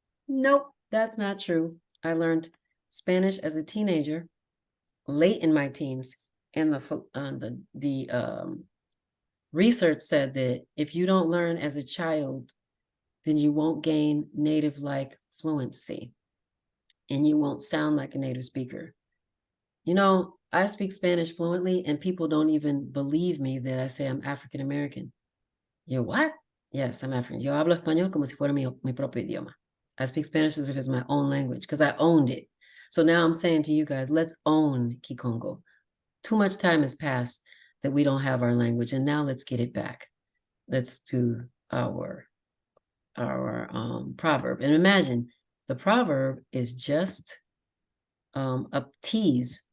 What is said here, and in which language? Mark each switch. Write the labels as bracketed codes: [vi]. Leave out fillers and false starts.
[en] Nope, that's not true. I learned Spanish as a teenager, late in my teens, and the research said that if you don't learn as a child, then you won't gain native-like fluency, and you won't sound like a native speaker. I speak Spanish fluently, and people don't even believe me that I say I'm African American. You're what? Yes, I'm African. [es] Yo hablo español como si fuera mi propio idioma. [en] I speak Spanish as if it's my own language because I owned it. So now I'm saying to you guys, let's own Kikongo. Too much time has passed that we don't have our language, and now let's get it back. Let's do our proverb. And imagine the proverb is just a tease.